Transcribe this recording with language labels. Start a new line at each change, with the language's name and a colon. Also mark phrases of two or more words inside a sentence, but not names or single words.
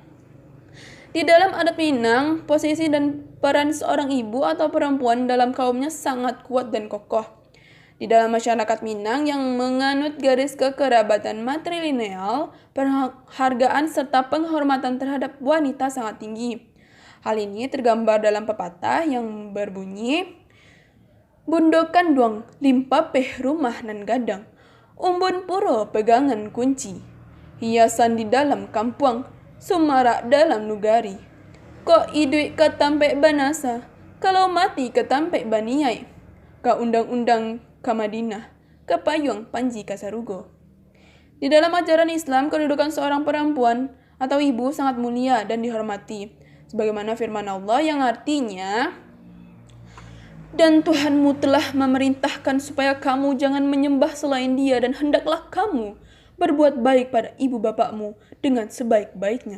Indonesian: Di dalam adat Minang, posisi dan peran seorang ibu atau perempuan dalam kaumnya sangat kuat dan kokoh. Di dalam masyarakat Minang yang menganut garis kekerabatan matrilineal, penghargaan serta penghormatan terhadap wanita sangat tinggi. Hal ini tergambar dalam pepatah yang berbunyi,
Minangkabau: bundo kanduang limpa peh rumah nan gadang, umbun puro pegangan kunci, hiasan di dalam kampuang, sumarak dalam nugari. Kok idui ketampek banasa, kalau mati ketampek baniai. Ka undang-undang ka Madinah, ka payung panji kasarugo.
Indonesian: Di dalam ajaran Islam, kedudukan seorang perempuan atau ibu sangat mulia dan dihormati. Sebagaimana firman Allah yang artinya, dan Tuhanmu telah memerintahkan supaya kamu jangan menyembah selain Dia dan hendaklah kamu berbuat baik pada ibu bapakmu dengan sebaik-baiknya.